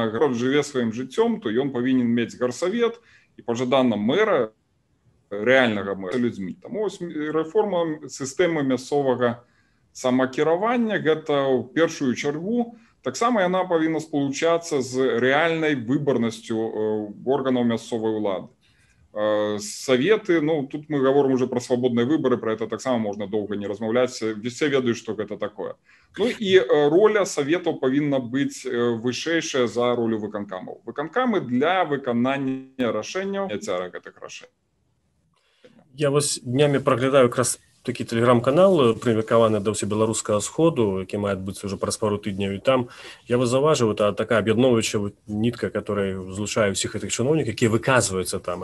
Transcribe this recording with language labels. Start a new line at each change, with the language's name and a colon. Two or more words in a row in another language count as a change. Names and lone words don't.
Belarusian: Гарад жыве сваім жыццём, то ён павінен мець гарсавет і пажадана мэра, рэальнага мэра людзьмі. Таму рэформа сістэмы мясцовага самакіравання гэта ў першую чаргу. Таксама яна павінна спалучацца з рэальнай выбарнасцю органаў мясцовай улады.
Russian: Советы, тут мы говорим уже про свободные выборы, про это таксама можно долго не размаўляць, все ведаюць, что гэта такое.
Belarusian: И роля советаў павінна быць вышэйшая за ролю выканкамаў. Выканкамы для выканання рашэнняў, няцяра гэтых рашэнняў. Я вось днямі праглядаю якраз такі тэлеграм-канал, прымеркаваны да ўсебеларускага сходу, які мае адбыцца ўжо праз пару тыдняў, і там я заўважыў, это такая аб'ядноўваючая нітка, которая злучае ўсіх гэтых чыноўнікаў, якія выказваюцца там.